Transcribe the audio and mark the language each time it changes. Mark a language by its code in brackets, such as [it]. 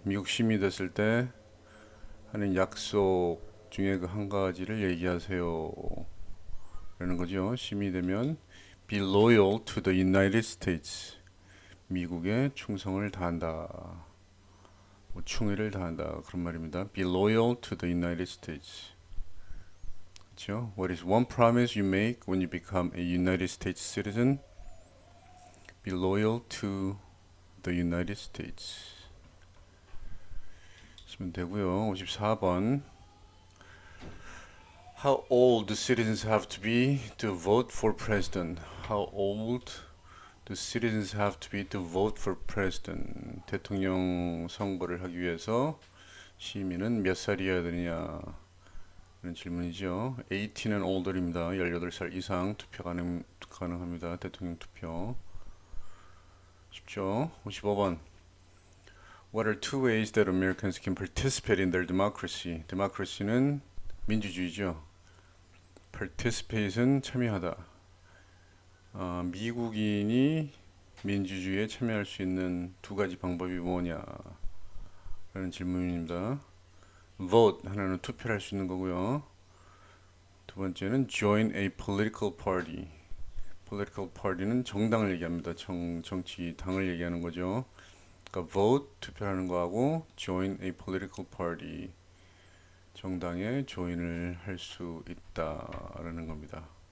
[ko] 미국 시민이 됐을 때 하는 약속 중에 그 한 가지를 얘기하세요 라는 거죠. 시민이 되면 [en] Be loyal to the United States. [ko] 미국에 충성을 다한다. 뭐 충의를 다한다. 그런 말입니다. [en] Be loyal to the United States. [ko] 그렇죠? [en] What is one promise you make when you become a United States citizen? Be loyal to the United States. [ko] 쓰면 되고요. 54번. [en] How old do citizens have to be to vote for president? How old do citizens have to be to vote for president? [ko] 대통령 선거를 하기 위해서 시민은 몇 살이어야 되느냐? 라는 질문이죠. [en] 18 and older입니다. [ko] 18살 이상 투표 가능합니다. 대통령 투표. 쉽죠? 55번. [en] What are two ways that Americans can participate in their democracy? [ko] democracy는 민주주의죠. participate은 참여하다. 미국인이 민주주의에 참여할 수 있는 두 가지 방법이 뭐냐? 라는 질문입니다. vote 하나는 투표를 할 수 있는 거고요. 두 번째는 [en] join a political party. [ko] political party는 정당을 얘기합니다. 정치 당을 얘기하는 거죠. 그러니까 vote 투표하는 거하고 [en] join a political party [ko] 정당에 조인을 할 수 있다라는 겁니다.